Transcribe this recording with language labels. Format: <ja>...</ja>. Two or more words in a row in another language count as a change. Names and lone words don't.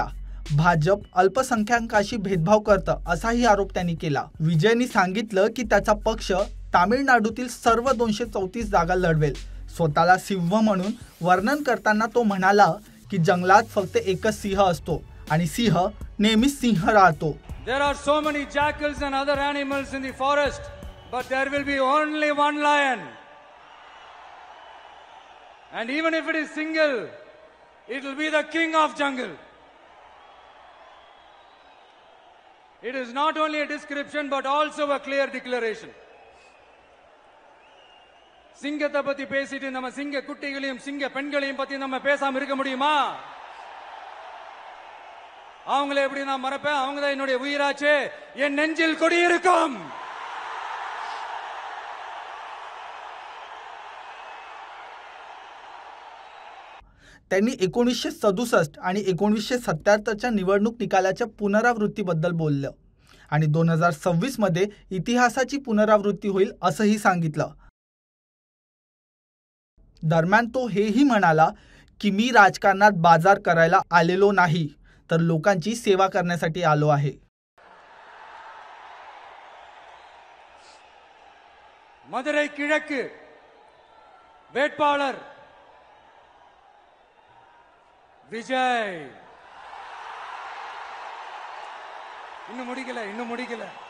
<mr>भाजप अल्पसंख्याकांशी भेदभाव करतं असाही आरोप त्यांनी केला. विजयनी सांगितलं की त्याचा पक्ष तामिळनाडूतील सर्व 234 जागा लढवेल. स्वतःला सिंह म्हणून वर्णन करताना तो म्हणाला की जंगलात फक्त एकच सिंह असतो आणि सिंह नेहमीच सिंह राहतो.</mr> <en>There are so many jackals and other animals in the forest, but there will be only one lion. And even if it is single, it will be the king of jungle. It is not only a description but also a clear declaration.</en> <ta>சிங்கத்தை பத்தி பேசிட்டு நம்ம சிங்க குட்டிகளையும் சிங்க பெண்களையும் பத்தி நம்ம பேசாம இருக்க முடியுமா? அவங்களே எப்படி நான் மறப்பேன்? அவங்க தான் என்னுடைய உயிராச்சே. என் நெஞ்சில் குடியிருக்கும்.</ta> <mr>त्यांनी 1967 आणि 1977 च्या निवडणूक निकालाच्या पुनरावृत्तीबद्दल बोललं आणि 2026 मध्ये इतिहासाची पुनरावृत्ती होईल असंही सांगितलं. दरम्यान तो हेही म्हणाला की मी राजकारणात बाजार करायला आलेलो नाही, तर लोकांची सेवा करण्यासाठी आलो आहे.</mr> <ta>மதுரை கிழக்கு வேட்பாளர் விஜய். இன்னும் முடிக்கல.</ta>